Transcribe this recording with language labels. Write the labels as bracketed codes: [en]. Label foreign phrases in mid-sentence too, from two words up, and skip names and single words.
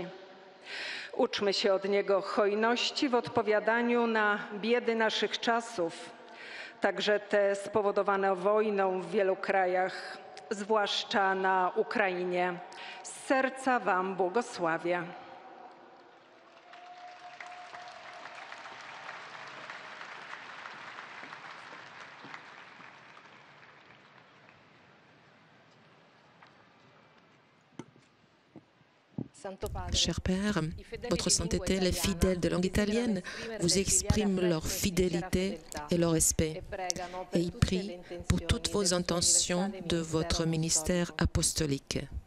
[pl] Uczmy się od niego hojności w odpowiadaniu na biedy naszych czasów, także te spowodowane wojną w wielu krajach, zwłaszcza na Ukrainie. Z serca wam błogosławię. [fr] Cher Père, votre sainteté, les fidèles de langue italienne vous expriment leur fidélité et leur respect et ils prient pour toutes vos intentions de votre ministère apostolique.